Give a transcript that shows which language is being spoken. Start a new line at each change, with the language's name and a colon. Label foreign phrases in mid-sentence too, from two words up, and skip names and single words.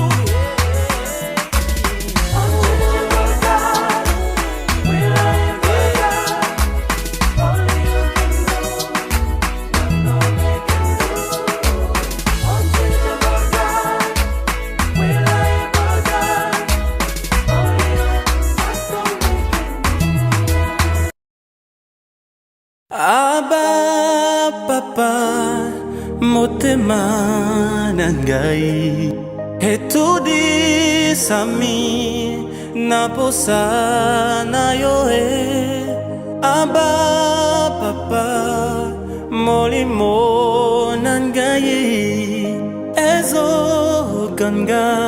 English: Unchangeable God, reliable God, only you can do what no man can do. Unchangeable God, reliable God, only you, what no man can do.
Lingala: Abba papa motema nangai etudi sami naposa na yoe. Abba papa molimo nangai ezo ganga